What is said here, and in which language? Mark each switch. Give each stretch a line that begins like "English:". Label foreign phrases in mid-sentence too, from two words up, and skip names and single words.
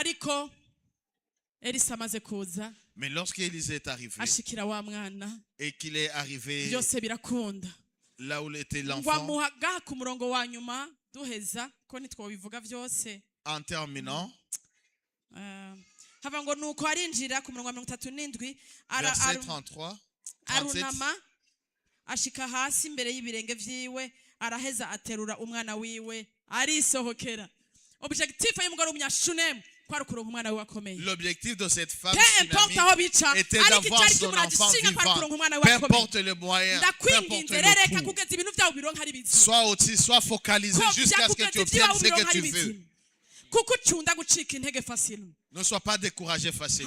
French: Mais lorsqu'Élisée est arrivé et qu'il est arrivé là où était l'enfant, en terminant, verset 33, 37,
Rundi: ashika hasi imbere y'ibirenge vyiwe araheza aterura umwana wiwe arisohokera. Objectif y'umugore w'umunyashunemu kwari kuronka umwana wiwe akomeye.
French: L'objectif de cette femme était d'avoir son enfant vivant. Peu importe le moyen, peu importe le coût. Sois focalisé jusqu'à ce que tu obtiennes ce que tu veux. Ne sois pas découragé facilement.